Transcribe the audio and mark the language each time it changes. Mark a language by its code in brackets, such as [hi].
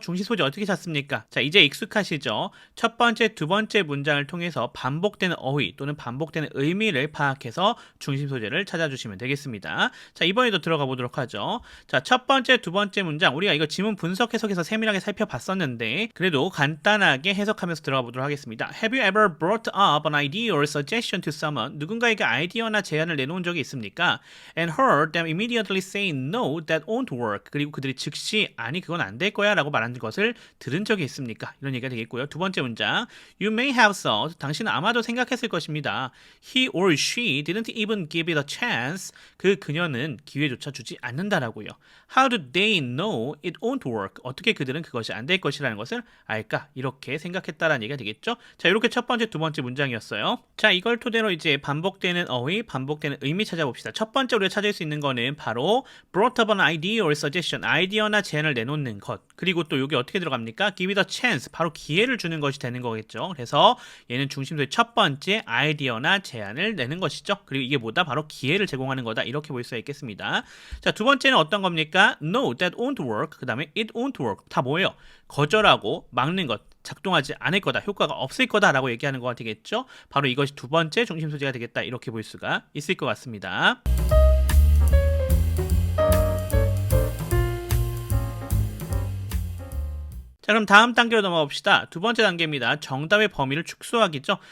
[ko] 중심 소재 어떻게 찾습니까? 자, 이제 익숙하시죠? 첫 번째, 두 번째 문장을 통해서 반복되는 어휘 또는 반복되는 의미를 파악해서 중심 소재를 찾아주시면 되겠습니다. 자, 이번에도 들어가 보도록 하죠. 자, 첫 번째, 두 번째 문장 우리가 이거 지문 분석 해석에서 세밀하게 살펴봤었는데 그래도 간단하게 해석하면서 들어가 보도록 하겠습니다. [en] Have you ever brought up an idea or suggestion to someone? [ko] 누군가에게 아이디어나 제안을 내놓은 적이 있습니까? [en] And heard them immediately say no, that won't work. [ko] 그리고 그들이 즉시 아니 그건 안 될 거야 라고 말하는 것을 들은 적이 있습니까? 이런 얘기가 되겠고요. 두 번째 문장 [en] You may have thought [ko] 당신은 아마도 생각했을 것입니다. [en] He or she didn't even give it a chance. [ko] 그녀는 기회조차 주지 않는다라고요. [en] How do they know it won't work? [ko] 어떻게 그들은 그것이 안 될 것이라는 것을 알까? 이렇게 생각했다라는 얘기가 되겠죠. 자, 이렇게 첫 번째, 두 번째 문장이었어요. 자, 이걸 토대로 이제 반복되는 어휘, 반복되는 의미 찾아봅시다. 첫 번째 우리가 찾을 수 있는 거는 바로 [en] brought up an idea or suggestion, [ko] 아이디어나 제안을 내놓는 것. 그리고 또 여기 어떻게 들어갑니까? [en] give it a chance, [ko] 바로 기회를 주는 것이 되는 거겠죠. 그래서 얘는 중심소의 첫 번째 아이디어나 제안을 내는 것이죠. 그리고 이게 뭐다? 바로 기회를 제공하는 거다. 이렇게 볼 수가 있겠습니다. 자, 두 번째는 어떤 겁니까? [en] No, that won't work. 그 다음에 it won't work. [ko] 다 뭐예요? 거절하고 막는 것. 작동하지 않을 거다, 효과가 없을 거다라고 얘기하는 거가 되겠죠. 바로 이것이 두 번째 중심 소재가 되겠다. 이렇게 볼 수가 있을 것 같습니다. 자, 그럼 다음 단계로 넘어가 봅시다. 두 번째 단계입니다. 정답의 범위를 축소하기죠.